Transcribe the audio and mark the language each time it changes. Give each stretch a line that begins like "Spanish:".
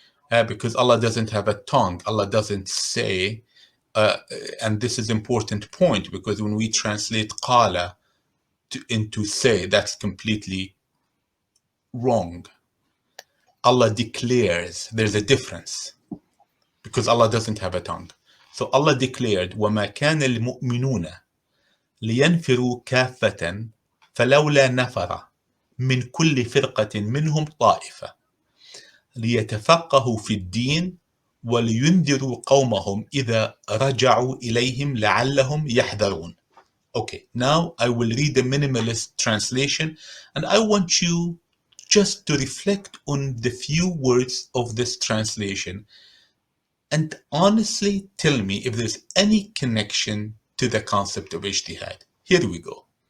English: Because Allah doesn't have a tongue. Allah doesn't say, and this is important point because when we translate qala into say, that's completely wrong. Allah declares. There's a difference because Allah doesn't have a tongue. So Allah declared,
Arabic: وَمَا كَانَ الْمُؤْمِنُونَ لِيَنْفِرُوا كَافَّةً فَلَوْلَا نَفَرَ من كل فرقة منهم طائفة ليتفقهوا في الدين ولينذروا قومهم إذا رجعوا إليهم لعلهم يحذرون.
English: Okay, now I will read the minimalist translation and I want you just to reflect on the few words of this translation and honestly tell me if there's any connection to the concept of ijtihad. Here we go.